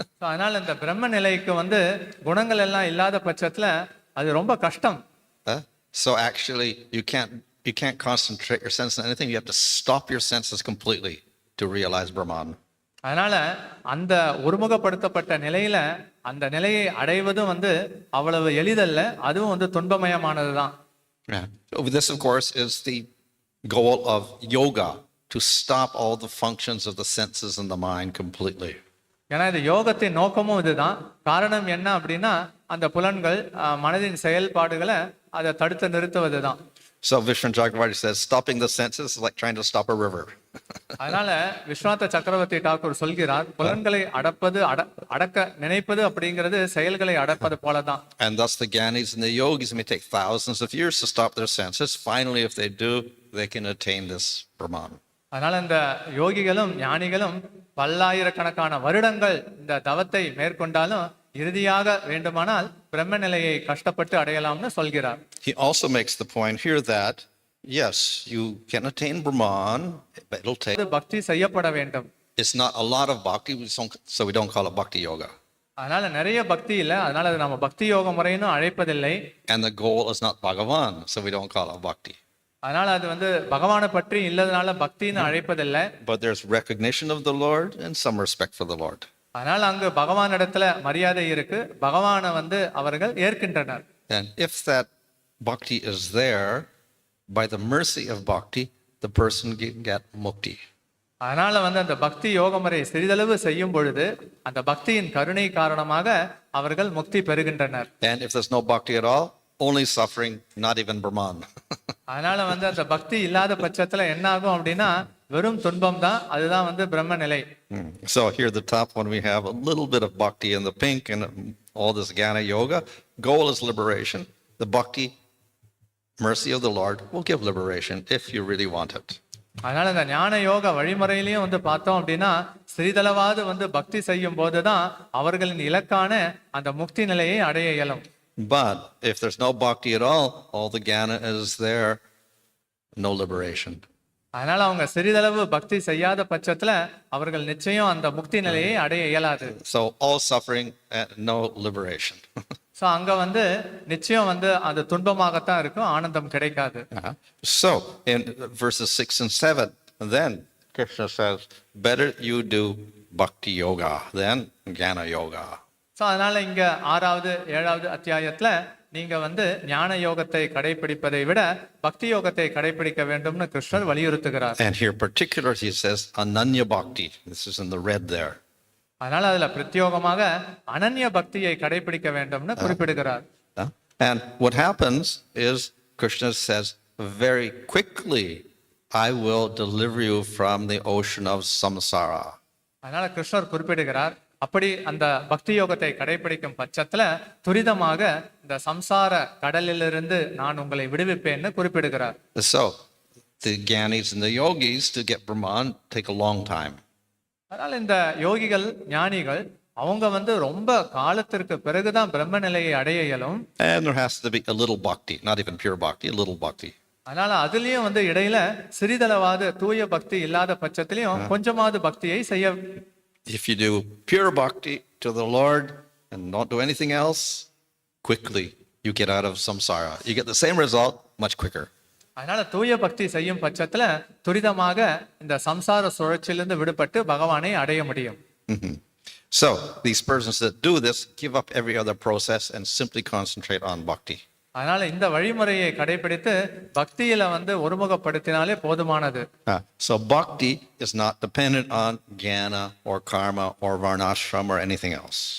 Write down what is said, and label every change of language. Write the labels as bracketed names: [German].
[Tamil] அதனால இந்த பிரம்ம நிலைக்கு வந்து குணங்கள் எல்லாம் இல்லாத பட்சத்துல அது ரொம்ப கஷ்டம். [English] So actually you can't concentrate your senses on anything. You have to stop your senses completely to realize Brahman. [Tamil] அதனால அந்த ஒருமுகப்படுத்தப்பட்ட நிலையில அந்த நிலையை அடைவதும் வந்து அவ்வளவு எளிதல்ல, அதுவும் வந்து துன்பமயமானதுதான். [English] So this of course is the goal of yoga, to stop all the functions of the senses and the mind completely. [Tamil] ஏன்னா இந்த யோகத்தின் நோக்கமும் இதுதான். காரணம் என்ன அப்படின்னா அந்த புலன்கள் மனதின் செயல்பாடுகளை அதை தடுத்து நிறுத்துவதுதான். [English] So Vishnu Chakravarti says, stopping the senses is like trying to stop a river. [Tamil] அதனால விஸ்வநாத சக்கரவர்த்தி டாக்கூர் சொல்கிறார், புலன்களை அடக்க நினைப்பது அப்படிங்கிறது செயல்களை அடப்பது போலதான். [English] And thus the Gyanis and the Yogis may take thousands of years to stop their senses. Finally, if they do, they can attain this Brahman. [Tamil] அதனால இந்த யோகிகளும் ஞானிகளும் பல்லாயிரக்கணக்கான வருடங்கள் இந்த தவத்தை மேற்கொண்டாலும் இறுதியாக வேண்டுமானால் பிரம்ம நிலையை கஷ்டப்பட்டு அடையலாம்னு சொல்கிறார். [English] He also makes the point here that yes, you can attain Brahman, but it'll take. [Tamil] பக்தி செய்யப்பட வேண்டும். [English] It's not a lot of bhakti, so we don't call it bhakti yoga. [Tamil] அதனால நிறைய பக்தி இல்ல, அதனால அது நம்ம பக்தி யோக முறைன்னு அழைப்பதில்லை. [English] And the goal is not Bhagavan, so we don't call it bhakti. [Tamil] அதனால அது பகவானை பற்றி இல்லதனால பக்தின்னு அழைப்பதில்லை. [English] But there's recognition of the Lord and some respect for the Lord. [Tamil] அதனால அங்கு பகவானிடத்துல மரியாதை இருக்கு, பகவானை அவர்கள் ஏற்கின்றனர். [English] And if that bhakti is there, by the mercy of bhakti, the person can get mukti. [Tamil] அதனால அந்த பக்தி யோக முறை சிறிதளவு செய்யும் பொழுது அந்த பக்தியின் கருணை காரணமாக அவர்கள் முக்தி பெறுகின்றனர். [English] And if there's no bhakti at all, only suffering, not even Brahman. [Tamil] அதனால அந்த பக்தி இல்லாத பட்சத்துல என்ன ஆகும் அப்படின்னா வெறும் துன்பம் தான், அதுதான் பிரம்ம நிலை. [English] So here at the top, when we have a little bit of bhakti in the pink and all this Jnana yoga, goal is liberation. The bhakti, mercy of the Lord will give liberation if you really want it. [Tamil] அதனால இந்த ஞான யோக வழிமுறையிலையும் பார்த்தோம் அப்படின்னா சிறிதளவாவது பக்தி செய்யும் போதுதான் அவர்களின் இலக்கான அந்த முக்தி நிலையை அடைய இயலும். [English] But if there's no bhakti at all the Jnana is there, no liberation. [Tamil] அதனால அவங்க சிறிதளவு பக்தி செய்யாத பட்சத்துல அவர்கள் நிச்சயம் அந்த முக்தி நிலையை அடைய இயலாது. [English] So all suffering and no liberation. [Tamil] So அங்க நிச்சயம் அது துன்பமாகத்தான் இருக்கும், ஆனந்தம் கிடைக்காது. [English] So in verses 6 and 7, then Krishna says, better you do bhakti yoga than Jnana yoga. [Tamil] So அதனால இங்க 6வது 7வது அத்தியாயத்துல நீங்க ஞான யோகத்தை கடைபிடிப்பதை விட பக்தி யோகத்தை கடைபிடிக்க வேண்டும்னு கிருஷ்ணர் வலியுறுத்துகிறார். [English] And here particularly he says ananya bhakti. This is in the red there. [Tamil] அதனால அதுல பிரத்யோகமாக அனன்ய பக்தியை கடைபிடிக்க வேண்டும்னு குறிப்பிடுகிறார். [English] And what happens is Krishna says very quickly, I will deliver you from the ocean of samsara. [Tamil] அதனால கிருஷ்ணர் குறிப்பிடுகிறார், அப்படி அந்த பக்தி யோகத்தை கடைபிடிக்கும் பட்சத்துல துரிதமாக இந்த சம்சார கடலிலிருந்து நான் உங்களை விடுவிப்பேன்னு குறிப்பிடுகிறார். [English] So the Gyanis and the Yogis to get Brahman take a long time. [Tamil] அதனால இந்த யோகிகள் ஞானிகள் அவங்க ரொம்ப காலத்திற்கு பிறகுதான் பிரம்ம நிலையை அடைய இயலும். [English] And there has to be a little bhakti, not even pure bhakti, a little bhakti. [Tamil] அதனால அதுலயும் இடையில சிறிதளவாது தூய பக்தி இல்லாத பட்சத்திலையும் கொஞ்சமாவது பக்தியை செய்ய. [English] If you do pure bhakti to the Lord and don't do anything else, quickly you get out of samsara. You get the same result much quicker. [Tamil] அதனால தூய பக்தி செய்யும் பட்சத்துல துரிதமாக இந்த சம்சார சுழற்சியிலிருந்து விடுபட்டு பகவானை அடைய முடியும். [English] So these persons that do this give up every other process and simply concentrate on bhakti. [Tamil] அதனால இந்த வழிமுறையை கடைபிடித்து பக்தியில ஒருமுகப்படுத்தினாலே போதுமானது. [English] So bhakti is not dependent on jnana or karma or varnashram or anything else.